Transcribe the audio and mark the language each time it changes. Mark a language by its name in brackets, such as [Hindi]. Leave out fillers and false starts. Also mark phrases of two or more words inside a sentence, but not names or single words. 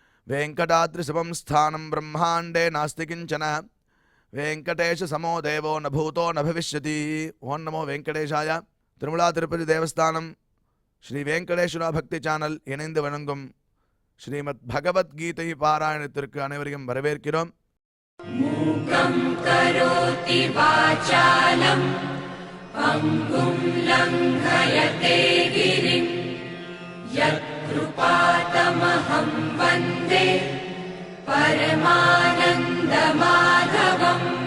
[Sanskrit] वेङ्कटाद्रिसमं स्थानं ब्रह्माण्डे नास्ति किञ्चन वेङ्कटेशसमो देवो न भूतो न भविष्यति. ओं नमो वेङ्कटेशाय. [Tamil] திருமலா திருப்பதி தேவஸ்தானம் ஸ்ரீ வெங்கடேஸ்வரா பக்தி சேனல் இணைந்து வழங்கும் ஸ்ரீமத் பகவத்கீதை பாராயணத்திற்கு அனைவரையும் வரவேற்கிறோம். [Sanskrit] मूकं करोति वाचालं पङ्गुं लङ्घयते गिरिं यत्कृपातमहं वन्दे परमानन्द माधवम्.